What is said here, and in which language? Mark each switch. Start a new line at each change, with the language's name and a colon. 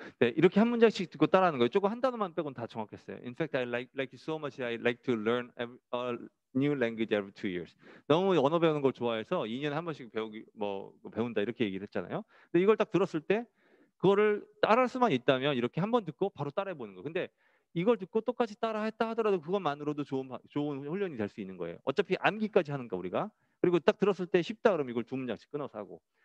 Korean: 네, 이렇게 한 문장씩 듣고 따라하는 거예요. 조금 한 단어만 빼고는 다 정확했어요.
English: In fact, I like it so much. I like to learn a new language every 2 years.
Korean: 너무 언어 배우는 걸 좋아해서 2년에 한 번씩 배운다 이렇게 얘기를 했잖아요. 근데 이걸 딱 들었을 때 그거를 따라할 수만 있다면 이렇게 한 번 듣고 바로 따라해 보는 거. 근데 이걸 듣고 똑같이 따라했다 하더라도 그것만으로도 좋은 훈련이 될 수 있는 거예요. 어차피 암기까지 하는 거 우리가. 그리고 딱 들었을 때 쉽다 그러면 이걸 2문장씩 끊어서 하고.